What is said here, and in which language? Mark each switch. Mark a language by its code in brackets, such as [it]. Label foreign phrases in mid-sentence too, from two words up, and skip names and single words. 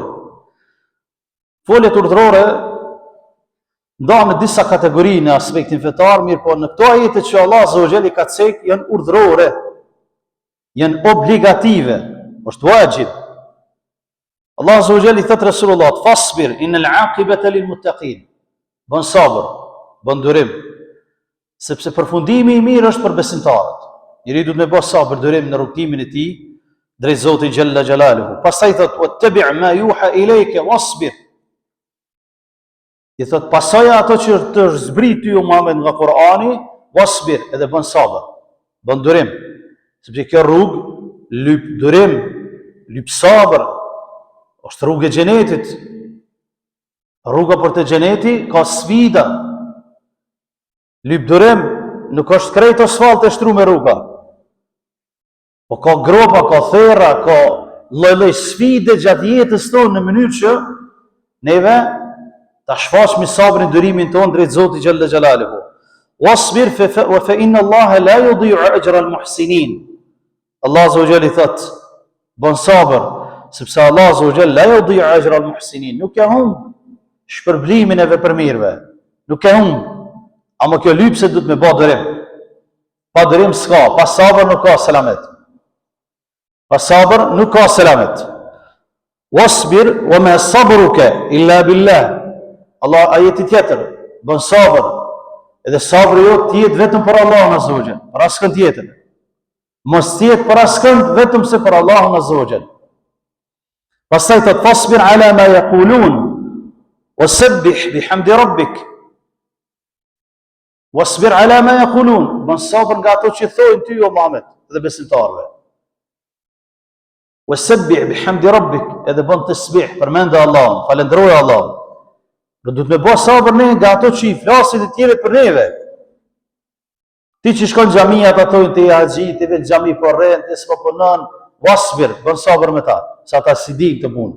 [sq] Foljet urdhërore ndahen në disa kategori në aspektin fetar, mirë po në këto ajete që [ar] اللَّهُ عَزَّ وَجَلَّ [sq] i ka cek janë urdhërore, janë obligative. është wajib. [ar] اللَّهُ عَزَّ وَجَلَّ [sq] i thot Resulullah, [ar] فَاصْبِرْ إِنَّ الْعَاقِبَةَ لِلْمُتَّقِينَ. [sq] Bën sabër, bën durim, sepse përfundimi i mirë është për besimtarët. Njeriu duhet të bëj sabër, durim në rrugtimin e tij drejt Zotit [ar] جَلَّ جَلَالُهُ. Pastaj thot وَاتَّبِعْ مَا يُوحَىٰ إِلَيْكَ وَاصْبِرْ. [sq] I thot pasojë ato që të zbrit ty Muhammed nga Kur'ani, wasbir, edhe bën sabër, bën durim, sepse kjo rrugë lyp durim, lyp sabër, është rrugë e xhenetit. Rruga për të xheneti ka sfida. Lyp durim, nuk është krejt asfalt e shtruar me rruga. Po ka gropa, ka therra, ka lloj-lloj sfide gjatë jetës tonë në mënyrë që neve ta shfaqmi sabrin, durimin tonë drejt Zotit [ar] جَلَّ جَلَالُهُ. وَاصْبِرْ فَإِنَّ اللَّهَ لَا يُضِيعُ أَجْرَ الْمُحْسِنِينَ. اللَّهُ عَزَّ وَجَلَّ [sq] thot, bën sabër, sepse [ar] اللَّهُ عَزَّ وَجَلَّ لَا يُضِيعُ أَجْرَ الْمُحْسِنِينَ. [sq] Nuk e humb shpërblimin e veprëmirëve. Nuk e humb. Ama kjo lypse duhet me bë durim. Pa durim s'ka, pa sabër nuk ka selamet. Pa sabër nuk ka selamet. [ar] وَاصْبِرْ وَمَا صَبْرُكَ إِلَّا بِاللَّهِ. [sq] Allah ajeti tjetër, bën sabër. Edhe sabri jot të jetë vetëm për Allahun [ar] عَزَّ وَجَلَّ, [sq] për askën tjetër. Mos tjetë për askënd vetëm se për Allahun [ar] عَزَّ وَجَلَّ. Pastaj të فَاصْبِرْ عَلَىٰ مَا يَقُولُونَ وَسَبِّحْ بِحَمْدِ رَبِّكَ. وَاصْبِرْ عَلَىٰ مَا يَقُولُونَ, [sq] bën sabër nga ato që thojnë ty o Muhammed dhe besimtarëve. [ar] وَسَبِّحْ بِحَمْدِ رَبِّكَ, [sq] edhe bën tasbih, përmend Allahun, falendroj Allahun. Do të më bëj sabër ne nga ato që i flasin të tjerët për neve. Ti që shkon në xhami ata thonë ti haxhi, ti vetë xhami po rren, ti s'po punon, wasbir, bën sabër me ta, sa ata si din këtë punë.